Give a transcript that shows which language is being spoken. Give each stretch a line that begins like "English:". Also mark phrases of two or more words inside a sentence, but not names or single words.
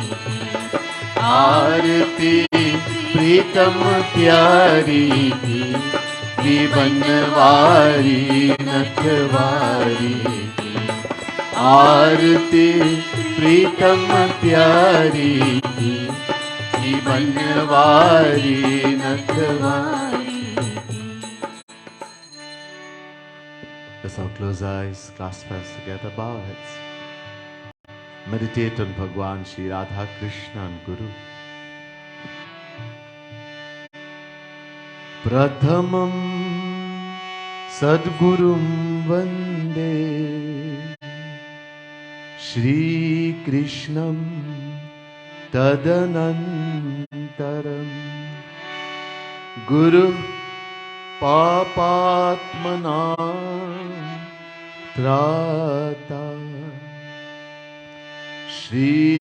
Hindi: आरती प्रीतम प्यारी की बनवारी नथवारी आरती प्रीतम प्यारी की बनवारी नथवारी.
English: Let's all close eyes, clasp hands together, bow our heads. Meditate on Bhagwan Shri Radha Krishna and Guru.
Sanskrit: प्रथमं सद्गुरुं वन्दे श्री कृष्णं तदनन्तरम् गुरु पापात्मनां त्राता श्री